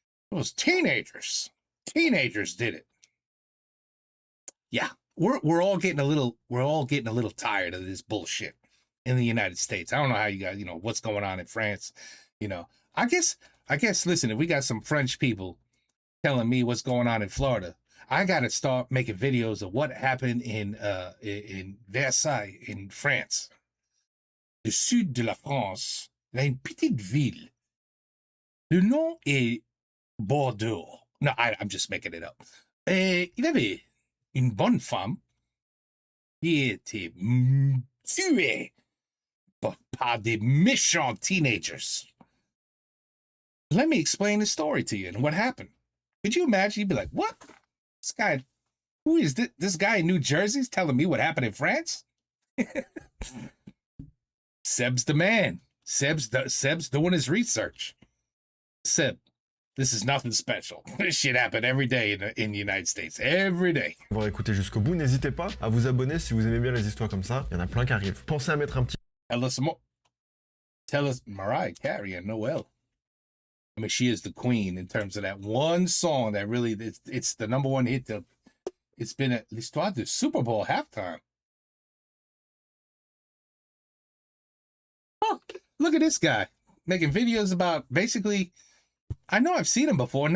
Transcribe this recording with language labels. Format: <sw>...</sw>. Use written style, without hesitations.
<en>It was teenagers. Teenagers did it. Yeah, we're all getting a little tired of this bullshit in the United States. I don't know how you guys, you know, what's going on in France. You know, I guess, listen, if we got some French people telling me what's going on in Florida, I got to start making videos of what happened in Versailles, in France.</en> <fr>Le sud de la France, il y a une petite ville. Le nom est Bordeaux.</fr> <en>No, I'm just making it up.</en> <fr>Il y avait une bonne femme qui était tuée par des méchants teenagers.</fr> <en>Let me explain the story to you and what happened. Could you imagine? You'd be like, what? This guy, who is this? This guy in New Jersey is telling me what happened in France? Seb's the man. Seb's doing his research. Seb, this is nothing special. This shit happened every day in the United States. Every day.</en> <fr>Pour écouter jusqu'au bout, n'hésitez pas à vous abonner si vous aimez bien les histoires comme ça. Il y en a plein qui arrivent. Pensez à mettre un petit...</fr> <en>Tell us Mariah Carey and Noel. I mean, she is the queen in terms of that one song that really, it's the number one hit. It's been at</en> <fr>l'histoire du</fr> <en>Super Bowl halftime. Oh, look at this guy making videos about basically, I know I've seen him before.</en>